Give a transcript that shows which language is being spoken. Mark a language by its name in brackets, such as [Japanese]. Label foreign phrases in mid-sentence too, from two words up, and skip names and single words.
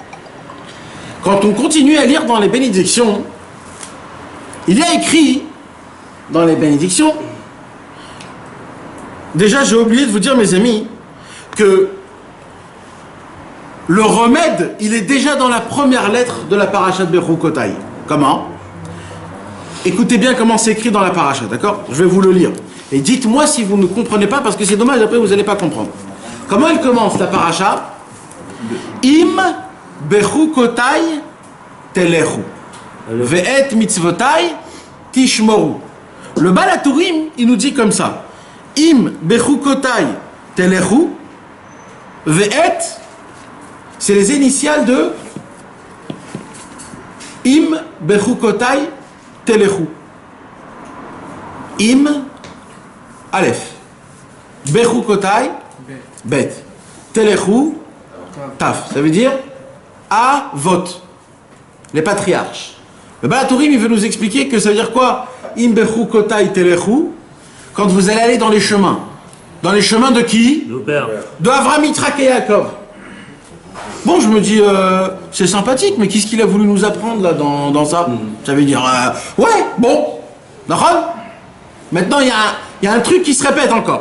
[French] Quand on continue à lire dans les bénédictions, il y a écrit dans les bénédictions, déjà j'ai oublié de vous dire mes amis, que le remède, il est déjà dans la première lettre de la paracha de Bechukotai. Comment? Écoutez bien comment c'est écrit dans la paracha, d'accord? Je vais vous le lire. Et dites-moi si vous ne comprenez pas, parce que c'est dommage, après vous n'allez pas comprendre. Comment elle commence la paracha? [Hebrew] אם בחקתי תלכו. ואת מצותי תשמרו. [French] Le Baal HaTurim, il nous dit comme ça. [Hebrew] אם בחקתי תלכו. ואת, [French] c'est les initiales de [Hebrew] אם בחקתי תלכו. אם, אלף. בחקתי, בית. תלכו, [French] Taf. Ça veut dire Avot. Les patriarches. Le Baal HaTurim, il veut nous expliquer que ça veut dire quoi? [Hebrew] אם בחקתי תלכו. [French] Quand vous allez aller dans les chemins. Dans les chemins de qui? Nos pères. De Avraham, Yitzhak et Yaakov. Bon, je me dis, c'est sympathique, mais qu'est-ce qu'il a voulu nous apprendre là dans ça? Ça veut dire, ouais, bon, d'accord. Maintenant, il y a un truc qui se répète encore.